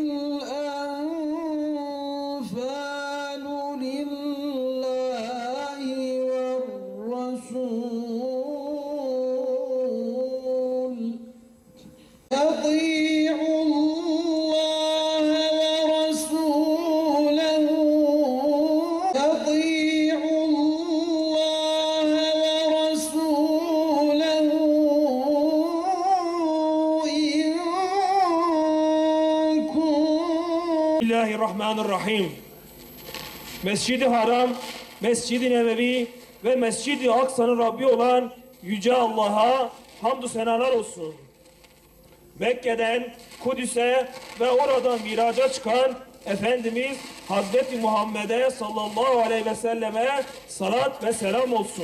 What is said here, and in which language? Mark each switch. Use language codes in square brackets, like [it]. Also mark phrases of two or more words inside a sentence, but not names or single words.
[ar] الأنفال لله والرسول أطيعوا الله ورسوله أطيعوا الله ورسوله Bismillahirrahmanirrahim. [tr] Mescid-i Haram, Mescid-i Nebevi ve Mescid-i Aksa'nın Rabbi olan Yüce Allah'a hamdü senalar olsun. Mekke'den Kudüs'e ve oradan miraca çıkan Efendimiz Hazreti Muhammed'e [ar] صلى الله عليه وسلم [tr] salat ve selam olsun.